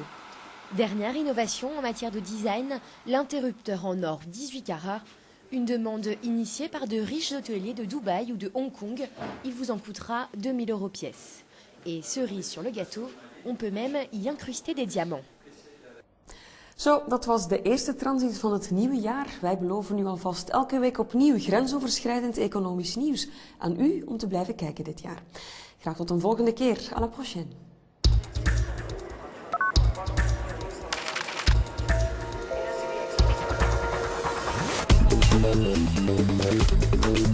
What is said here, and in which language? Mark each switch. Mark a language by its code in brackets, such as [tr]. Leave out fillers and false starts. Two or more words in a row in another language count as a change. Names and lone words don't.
[fr] Dernière innovation en matière de design, l'interrupteur en or 18 carats. Une demande initiée par de riches hôteliers de Dubaï ou de Hong Kong. Il vous en coûtera 2000 euros pièce. Et cerise sur le gâteau, on peut même y incruster des diamants. [nl] Zo, dat was de eerste transit van het nieuwe jaar. Wij beloven u alvast elke week opnieuw grensoverschrijdend economisch nieuws. Aan u om te blijven kijken dit jaar. Graag tot een volgende keer. [fr] À la prochaine. [en] Thank you.